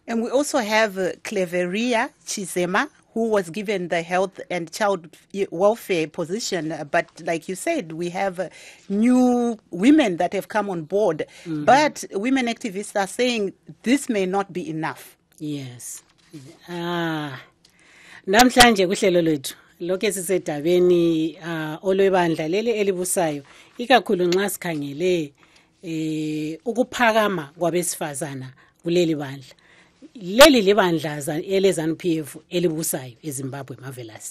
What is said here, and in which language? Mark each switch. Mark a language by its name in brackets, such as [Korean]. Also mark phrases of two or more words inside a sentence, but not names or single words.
[English] And we also have Cleveria Chizema, who was given the health and child welfare position. But like you said, we have new women that have come on board. But women activists are saying this may not be enough. Yes. [North Ndebele] Namhlanje kuhlelo lethu lokho sisedabeni olwebandla leli elibusayo ikakhulu nxa sikhangele ukuphakama kwabesifazana kuleli bandla. Leli libandla eleZANU-PF elibusayo eZimbabwe marvelous.